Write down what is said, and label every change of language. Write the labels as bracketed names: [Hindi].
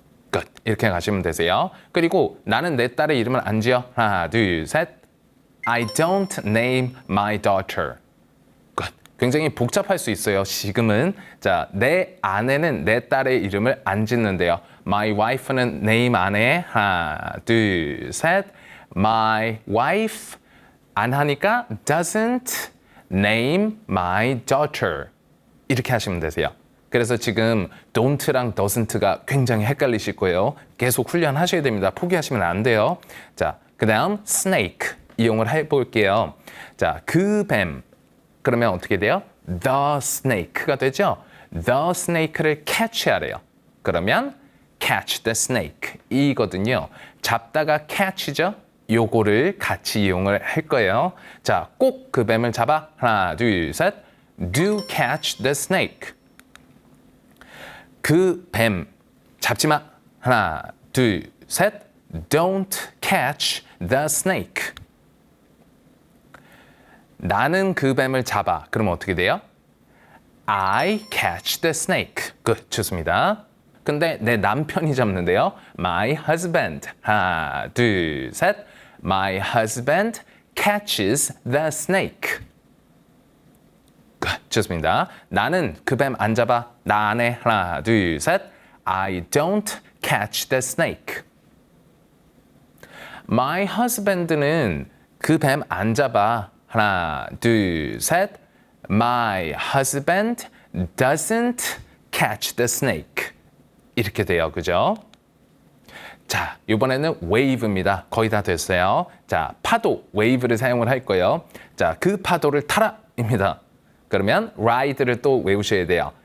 [Korean] 끝. 이렇게 가시면 되세요. 그리고 나는 내 딸의 이름을 안 지어. [English] 하나, 둘, 셋. I don't name my daughter. 끝. [Korean] 굉장히 복잡할 수 있어요. 지금은. 자, 내 아내는 내 딸의 이름을 안 짓는데요. My wife는 name 안 해. 하나, 둘, 셋. My wife [English] 안 하니까 doesn't name my daughter. [Korean] 이렇게 하시면 되세요. 그래서 지금 don't랑 doesn't가 굉장히 헷갈리실 거예요. 계속 훈련하셔야 됩니다. 포기하시면 안 돼요. 자, 그 다음 snake 이용을 해볼게요. 자, 그 뱀. 그러면 어떻게 돼요? The snake가 되죠? The snake를 catch하래요. 그러면 catch the snake 이거든요. 잡다가 catch죠? 요거를 같이 이용을 할 거예요. 자, 꼭 그 뱀을 잡아. 하나, 둘, 셋. Do catch the snake. 그 뱀 잡지 마. 하나, 둘, 셋. [English] Don't catch the snake. [Korean] 나는 그 뱀을 잡아. 그러면 어떻게 돼요? I catch the snake. good. 좋습니다. 근데 내 남편이 잡는데요. [English] My husband. 하나, 둘, 셋. My husband catches the snake. [Korean] good. 좋습니다. 나는 그 뱀 안 잡아. 나 안 해. [English] 하나, 둘, 셋. I don't catch the snake. [Korean] My husband는 그 뱀 안 잡아. 하나, 둘, 셋. [English] My husband doesn't catch the snake. [Korean] 이렇게 돼요. 그죠? 자, 이번에는 wave입니다. 거의 다 됐어요. 자, 파도, wave를 사용을 할 거예요. 자, 그 파도를 타라 입니다. 그러면 ride를 또 외우셔야 돼요.